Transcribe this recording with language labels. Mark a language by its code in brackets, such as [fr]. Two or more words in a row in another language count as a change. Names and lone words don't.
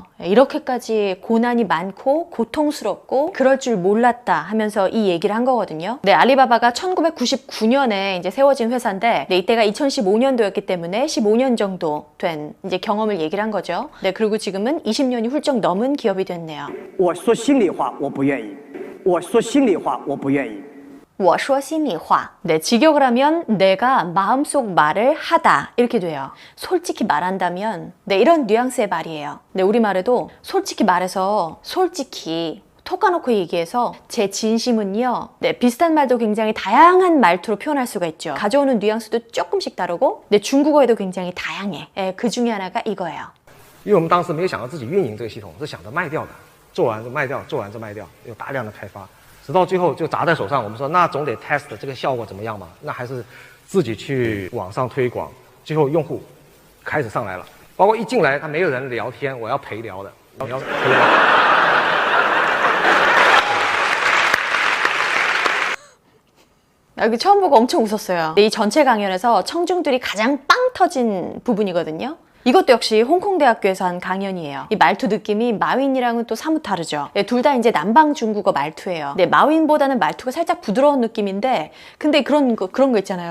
[ko] 이렇게까지 고난이 많고 고통스럽고 그럴 줄 몰랐다 하면서 이 얘기를 한 거거든요. 네, 알리바바가 1999년에 이제 세워진 회사인데 이때가 2015년도였기 때문에 15년 정도 된 이제 경험을 얘기를 한 거죠. 네, 그리고 지금은 20년이 훌쩍 넘은 기업이 됐네요. [zh] 我说心里话，我不愿意。我说心里话，我不愿意。我说心里话. [ko] 네, 직역을 하면 내가 마음속 말을 하다 이렇게 돼요. 솔직히 말한다면 이런 뉘앙스의 말이에요. 네, 우리말에도 솔직히 말해서 솔직히 톡 까놓고 얘기해서 제 진심은요. 네, 비슷한 말도 굉장히 다양한 말투로 표현할 수가 있죠. 가져오는 뉘앙스도 조금씩 다르고 중국어에도 굉장히 다양해. 그 중에 하나가 이거예요. [zh] 因为我们当时没有想到自己运营这个系统，是想着卖掉的，做完就卖掉，做完就卖掉，有大量的开发。直到最后就砸在手上，我们说那总得 test 这个效果怎么样嘛？那还是自己去网上推广，最后用户开始上来了。包括一进来他没有人聊天，我要陪聊的，我要陪聊。 [ko] 여기 처음 보고 엄청 웃었어요. 이 전체 강연에서 청중들이 가장 빵 터진 부분이거든요. 이것도 역시 홍콩대학교에서 한 강연이에요. 이 말투 느낌이 마윈이랑은 또 사뭇 다르죠. 네, 둘 다 이제 남방 중국어 말투예요. 네, 마윈보다는 말투가 살짝 부드러운 느낌인데 근데 그런 거 있잖아요.